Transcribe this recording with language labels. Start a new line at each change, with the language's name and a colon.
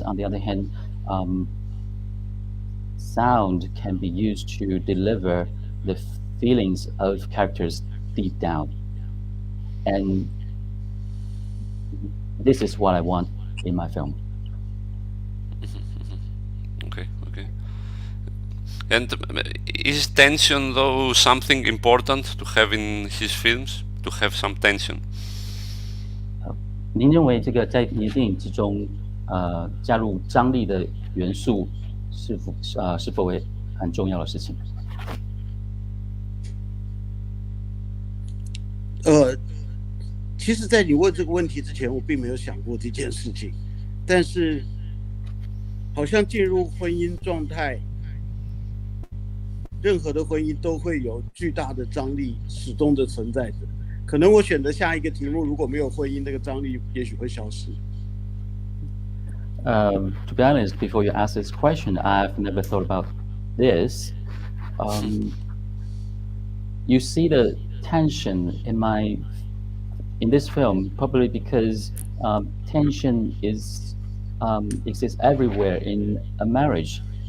English: On the other hand, sound can be used to deliver the feelings of characters deep down, and this is what I want in my film. Okay. And is tension, though, something important to have in his films? To have some tension?
Chinese: 您认为这个在您的电影之中，加入张力的元素是否为很重要的事情？其实，在你问这个问题之前，我并没有想过这件事情，但是好像进入婚姻状态，任何的婚姻都会有巨大的张力，始终的存在着。可能我选择下一个题目，如果没有婚姻，那个张力也许会消失。
English: To be honest, before you ask this question, I've never thought about this. You see the tension in this film, probably because tension exists everywhere in a marriage.